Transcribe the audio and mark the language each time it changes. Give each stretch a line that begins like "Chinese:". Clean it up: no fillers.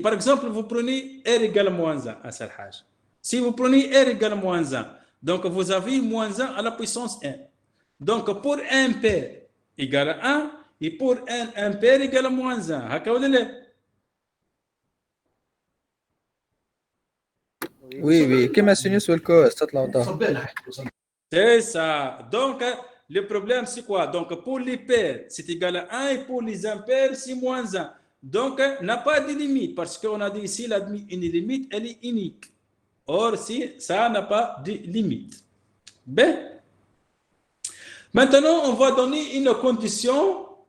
French: Par exemple, vous prenez r égale moins 1 à Sarhaj. Si vous prenez r égale moins 1, donc vous avez moins 1 à la puissance n. Donc, pour un pair égale à 1, et pour un impair égale à moins 1.
Arabic: هكا ولا لا؟ وي وي كما السينوس والكوس تطلعوا ضغط.
French: C'est ça. Donc, le problème, c'est quoi? Donc, pour les pairs, c'est égal à 1 et pour les impairs, c'est moins 1. Donc, n'a pas de limite parce qu'on a dit ici, une limite, elle est unique. Or, si ça n'a pas de limite. Ben, maintenant, on va donner une condition.